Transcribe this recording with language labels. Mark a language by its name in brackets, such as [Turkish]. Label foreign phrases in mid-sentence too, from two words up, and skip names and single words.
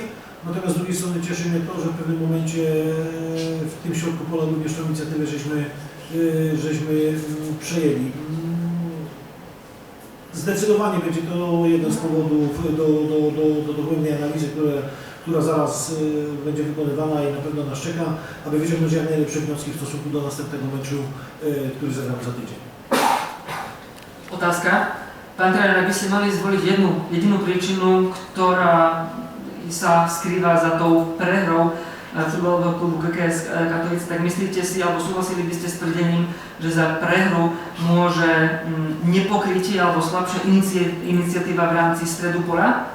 [Polish] Natomiast z drugiej strony cieszy mnie to, że w pewnym momencie w tym środku pola również tą inicjatywę żeśmy przejęli. Zdecydowanie będzie to jeden z powodów do dogłębnej analizy, która zaraz będzie wykonywana i na pewno nas czeka, aby wyciągnąć jak najlepsze wnioski w stosunku do następnego meczu, który zagramy za tydzień. [Slovak] Otázka. Pán tréner, ak by ste mali zvoliť jednu jedinú príčinu, ktorá sa skrýva za tou prehrou futbalového klubu GKS Katowice, tak myslíte si, alebo súhlasili by ste s tvrdením, že za prehru môže nepokrytie alebo slabšia iniciatíva v rámci stredu poľa?